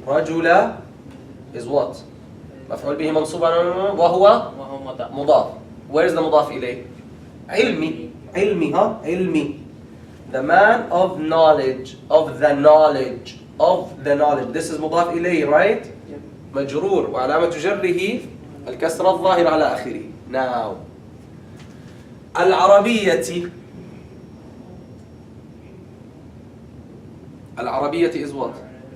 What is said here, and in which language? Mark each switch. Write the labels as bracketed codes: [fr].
[ar] رجل [en] is what? [ar] مفعول به منصوب وهو مضاف. [en] Where is the مضاف إليه? [ar] علمي. علمي. [en] The man of knowledge, of the knowledge. This is مضاف إليه, right? Yep. [ar] مجرور وعلامة جره الكسرة الظاهرة على آخره. [en] Now العربية is what?